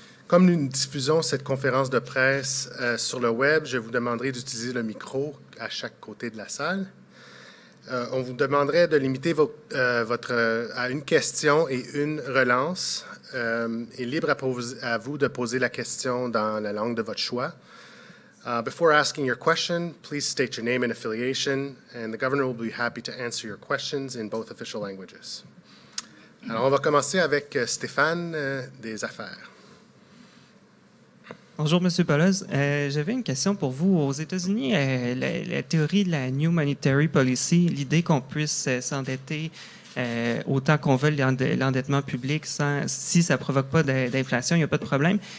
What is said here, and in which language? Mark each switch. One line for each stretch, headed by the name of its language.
French: Comme nous diffusons cette conférence de presse sur le web, je vous demanderai d'utiliser le micro à chaque côté de la salle. On vous demanderait de limiter à une question et une relance. Et libre à vous de poser la question dans la langue de votre choix.
English: Before asking your question, please state your name and affiliation, and the governor will be happy to answer your questions in both official languages.
French: Alors, on va commencer avec Stéphane des Affaires. Bonjour, M. Poloz. J'avais une question pour vous. Aux États-Unis, la théorie de la New Monetary Policy, l'idée qu'on puisse s'endetter autant qu'on veut l'endettement public si ça ne provoque pas d'inflation, il n'y a pas de problème.